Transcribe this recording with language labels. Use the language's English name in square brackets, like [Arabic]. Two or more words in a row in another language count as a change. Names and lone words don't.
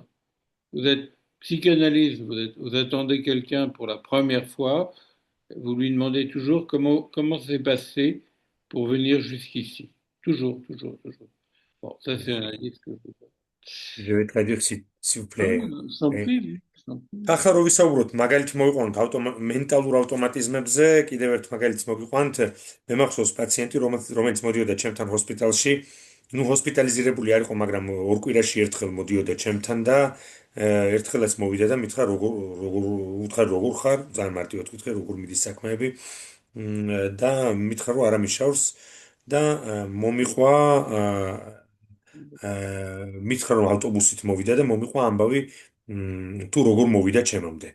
[French] Vous êtes psychanalyste, vous attendez quelqu'un pour la première fois, vous lui demandez toujours comment ça s'est passé pour venir jusqu'ici. Toujours. Bon, ça c'est un indice que je vous. Je vais traduire s'il vous plaît. S'en prie. [Georgian] ახლა რო ვისაუბროთ მაგალითი მოვიყვანოთ მენტალურ ავტომატიზმებზე, კიდევ ერთ მაგალითს მოვიყვანთ. მე მახსოვს პაციენტი, რომელიც მოდიოდა ჩემთან ჰოსპიტალში, ნუ ჰოსპიტალიზირებული არ იყო, მაგრამ ორ კვირაში ერთხელ მოდიოდა ჩემთან და ერთხელაც მოვიდა და მითხრა როგორ ხარ, ძალიან მარტივად ვიტყვი, როგორ მიდის საქმეები და მითხრა რომ არ ამიშავს და მომიყვა მითხრა რომ ავტობუსით მოვიდა და მომიყვა ამბავი თუ როგორ მოვიდა ჩემამდე.